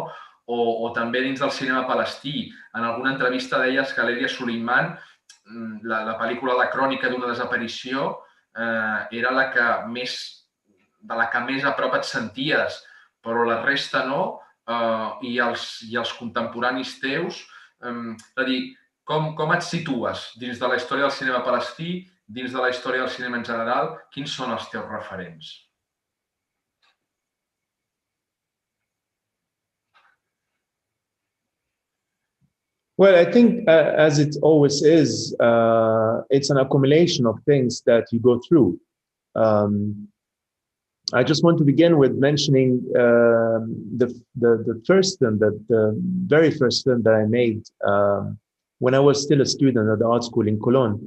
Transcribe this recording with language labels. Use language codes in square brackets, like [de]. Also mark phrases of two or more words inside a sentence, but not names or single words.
[ca] O també dins del cinema palestí. En alguna entrevista deies que Lelia Suleiman, la pel·lícula La crònica d'una desaparició, era de la que més a prop et senties, però la resta no, i els contemporanis teus. És a dir, com et situes dins de la història del cinema palestí, dins de la història del cinema en general? Quins són els teus referents? [en] Well, I think as it always is, it's an accumulation of things that you go through. I just want to begin with mentioning the first film, the very first film that I made when I was still a student at the art school in Cologne.